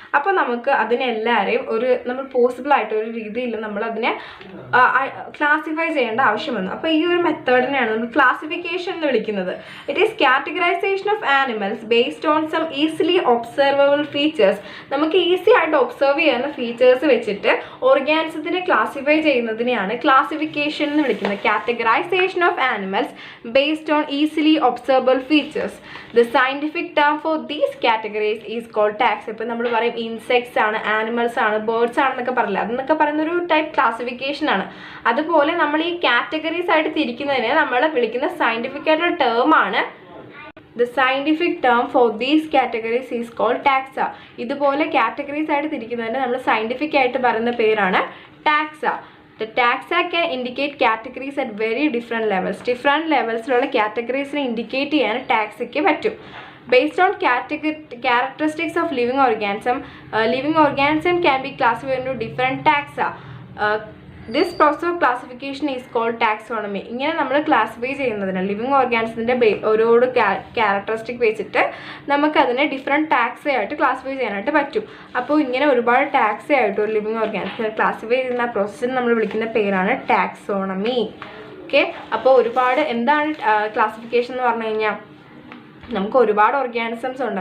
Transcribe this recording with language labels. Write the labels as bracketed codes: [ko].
[ml] അപ്പോൾ നമുക്ക് അതിനെല്ലാവരെയും നമ്മൾ പോസിബിൾ ആയിട്ടൊരു രീതിയിൽ നമ്മൾ അതിനെ ക്ലാസിഫൈ ചെയ്യേണ്ട ആവശ്യം വന്നു. അപ്പോൾ ഈ ഒരു മെത്തേഡിനെയാണ് നമ്മൾ ക്ലാസിഫിക്കേഷൻ എന്ന് വിളിക്കുന്നത്. [en] It is categorization of animals based on some easily observable features. [ml] നമുക്ക് ഈസി ആയിട്ട് ഒബ്സർവ് ചെയ്യുന്ന ഫീച്ചേഴ്സ് വെച്ചിട്ട് ഓർഗാനിസത്തിനെ ക്ലാസിഫൈ ചെയ്യുന്നതിനെയാണ് ക്ലാസിഫിക്കേഷൻ എന്ന് വിളിക്കുന്നത്. [en] Categorization of animals based on easily observable features. The scientific term for these categories is called taxa. [ml] ഇപ്പോൾ നമ്മൾ പറയും insects ആണ്, ആനിമൽസ് ആണ്, ബേർഡ്സ് ആണെന്നൊക്കെ പറയില്ല, അതെന്നൊക്കെ പറയുന്നൊരു ടൈപ്പ് ക്ലാസിഫിക്കേഷൻ ആണ്. അതുപോലെ നമ്മൾ ഈ കാറ്റഗറീസ് ആയിട്ട് തിരിക്കുന്നതിനെ നമ്മൾ വിളിക്കുന്ന സയൻറ്റിഫിക് ആയിട്ടുള്ള ടേം ആണ്. [en] The scientific term for these categories is called taxa. [ml] ഇതുപോലെ കാറ്റഗറീസ് ആയിട്ട് തിരിക്കുന്നതിന് നമ്മൾ സയൻറ്റിഫിക് ആയിട്ട് പറയുന്ന പേരാണ് taxa. [en] The taxa can indicate categories at very different levels. [ml] Different levelsലുള്ള categoriesനെ indicate ചെയ്യാൻ ടാക്സയ്ക്ക് പറ്റും. [en] Based on characteristics of living organism can be classified into different taxa. This process of classification is called taxonomy. [ml] ഇങ്ങനെ നമ്മൾ classify ചെയ്യുന്നതിന് living ഓർഗാനിസത്തിൻ്റെ ഓരോരോ characteristic വെച്ചിട്ട് നമുക്കതിനെ different taxa ആയിട്ട് classify ചെയ്യാനായിട്ട് പറ്റും. അപ്പോൾ ഇങ്ങനെ ഒരുപാട് ടാക്സ ആയിട്ട് ഒരു ലിവിങ് ഓർഗാനിസത്തിനെ ക്ലാസിഫൈ ചെയ്യുന്ന പ്രോസസ്സിന് നമ്മൾ വിളിക്കുന്ന പേരാണ് ടാക്സോണമി. ഓക്കെ, അപ്പോൾ ഒരുപാട് എന്താണ് ക്ലാസിഫിക്കേഷൻ എന്ന് പറഞ്ഞു കഴിഞ്ഞാൽ നമുക്ക് ഒരുപാട് ഓർഗാനിസംസ് ഉണ്ട്.